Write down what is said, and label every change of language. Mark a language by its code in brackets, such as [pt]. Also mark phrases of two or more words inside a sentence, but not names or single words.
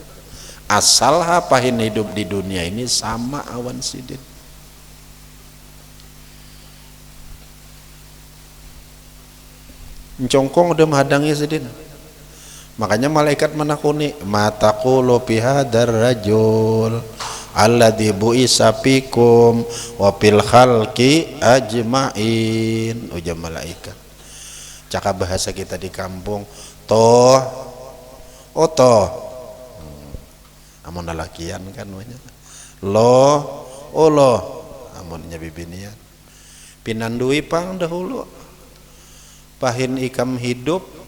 [bjn] Asal hapahin hidup di dunia ini sama awan sidin. Congkong udah menghadangi sidin. Makanya malaikat menakuni [ar] ما تقول في هذا الرجل الذي بعث فيكم وفي الخلق أجمعين. [bjn] Ujar malaikat. Cakap bahasa kita di kampung toh amun lalakian kan namanya lo amunnya bibinian pinandui pang dahulu pahin ikam hidup